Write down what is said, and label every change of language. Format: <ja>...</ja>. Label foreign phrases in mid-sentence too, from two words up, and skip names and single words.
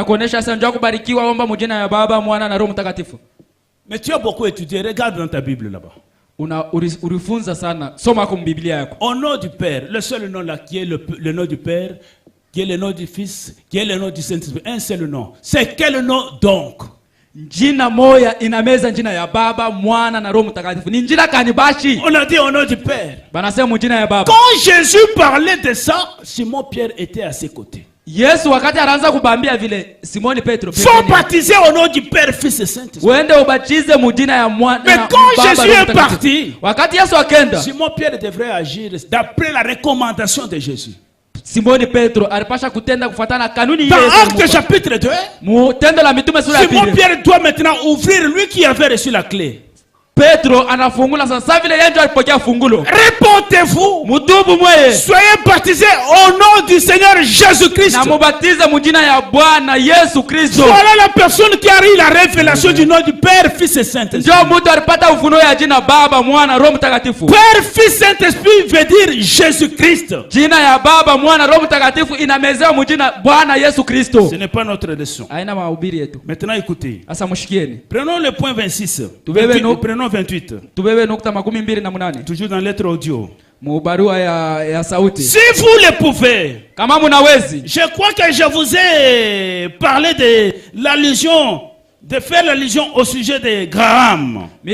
<fr>Mais tu as beaucoup étudié, regarde dans ta Bible là-bas. Au nom du Père, le seul nom là qui est le nom du Père, qui est le nom du Fils, qui est le nom du Saint-Esprit, un seul nom. C'est quel nom donc?</fr> <sw>Njina moya inameza njina ya Baba, Mwana na Roho Mtakatifu. Ni njina kani bashi?</sw> <fr>On a dit au nom du Père.</fr> <sw>Banasema njina ya Baba.</sw> <fr>Quand Jésus parlait de ça, Simon Pierre était à ses côtés.</fr> <sw>Yesu wakati anaanza kubambia vile Simoni Petro</sw> <fr>faut baptiser au nom du Père, Fils et Saint-Esprit.</fr> <sw>Uende ubatize mujina ya Mwana.</sw> <fr>Mais quand Jésus est parti,</fr> <sw>wakati Yesu akenda,</sw> <fr>Simon Pierre devrait agir d'après la recommandation de Jésus.</fr> <sw>Simoni Petro alipasha kutenda kufuatana kanuni ile.</sw> <fr>Dans Acte chapitre 2,</fr> <sw>mutendo la mitume sura ya 2.</sw> <fr>Simon Pierre doit maintenant ouvrir, lui qui avait reçu la clé.</fr> <sw>Petro anafungula sasa vile yeye ndio alipokea fungulo.</sw> <fr>Répondez-vous.</fr> <sw>Mutubu mweye.</sw> <fr>Soyez baptisés au nom du Seigneur Jésus-Christ.</fr> <sw>Na mubatize mujina ya Bwana Yesu Kristo.</sw> <fr>Voilà la personne qui a eu la révélation du nom du Père, Fils et Saint-Esprit.</fr> <sw>Ndio mtu alipata ufunuo ya jina Baba, Mwana, Roho Mtakatifu.</sw> <fr>Père, Fils, Saint-Esprit veut dire Jésus-Christ.</fr> <sw>Jina ya Baba, Mwana, Roho Mtakatifu inamezewa mujina Bwana Yesu Kristo.</sw> <fr>Ce n'est pas notre leçon.</fr> <sw>Haina mahubiri yetu.</sw> <fr>Maintenant écoutez.</fr> <sw>Asa mushikieni.</sw> <fr>Prenons le point 26. Prenons 28. Toujours dans lettre audio. Si vous le pouvez, je crois que je vous ai parlé de l'allusion, de faire l'allusion au sujet de Graham.</fr>